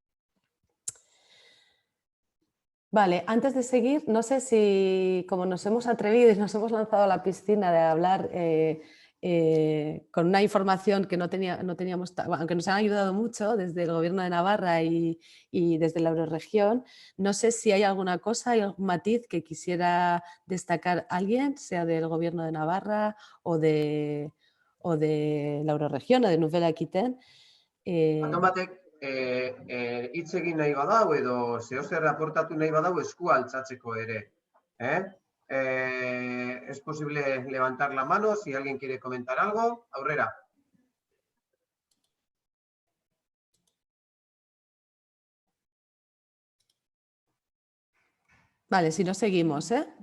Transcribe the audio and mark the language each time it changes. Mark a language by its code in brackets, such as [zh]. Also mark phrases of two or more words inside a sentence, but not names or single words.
[es] Vale, antes de seguir, no sé si, como nos hemos atrevido y nos hemos lanzado a la piscina de hablar con una información que no teníamos, aunque nos han ayudado mucho desde el Gobierno de Navarra y desde la Eurorregión, no sé si hay alguna cosa, hay algún matiz que quisiera destacar alguien, sea del Gobierno de Navarra o de la Eurorregión o de Nouvelle Aquitaine. [eu] Hitz egin nahi badau edo zeozer aportatu nahi badau eskua altzatzeko ere. [es] Es posible levantar la mano si alguien quiere comentar algo. [eu] Aurrera. [es] Vale, si no seguimos,